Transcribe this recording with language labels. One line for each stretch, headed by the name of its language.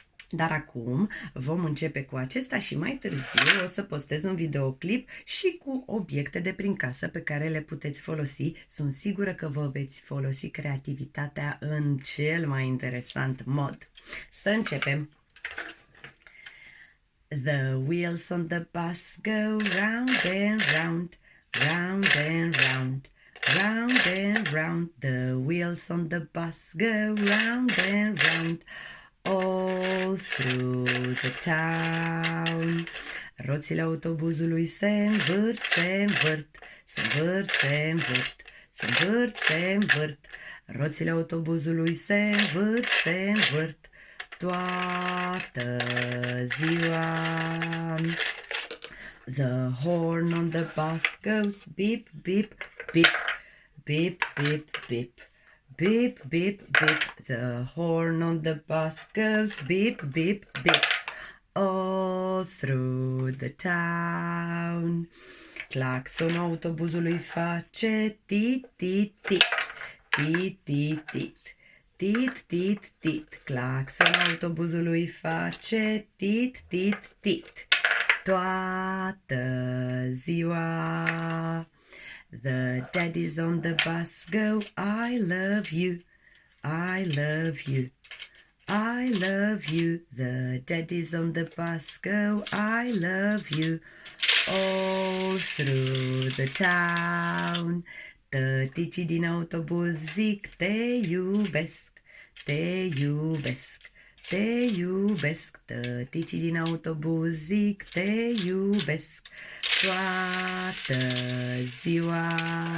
Romanian: Dar acum vom începe cu acesta și mai târziu o să postez un videoclip și cu obiecte de prin casă pe care le puteți folosi. Sunt sigură că vă veți folosi creativitatea în cel mai interesant mod. Să începem!
English: The wheels on the bus go round and round, round and round, round and round. The wheels on the bus go round and round, all through the town.
Romanian: Roțile autobuzului se învârt, se învârt, se învârt, se învârt, se învârt, se învârt. Roțile autobuzului se învârt, se învârt toată ziua.
English: The horn on the bus goes beep, beep, beep, beep, beep, beep. Beep, beep, beep, the horn on the bus goes beep, beep, beep, all through the town.
Romanian: Claxonul autobuzului face tit, tit, tit, tit, tit, tit, tit, tit, tit. Claxonul autobuzului face tit, tit, tit, toată ziua.
English: The daddies on the bus go, I love you, I love you, I love you. The daddies on the bus go, I love you, all through the town.
Romanian: Tăticii din autobuz zic, te iubesc, te iubesc, te iubesc. Tăticii din autobuz zic, te iubesc toată ziua.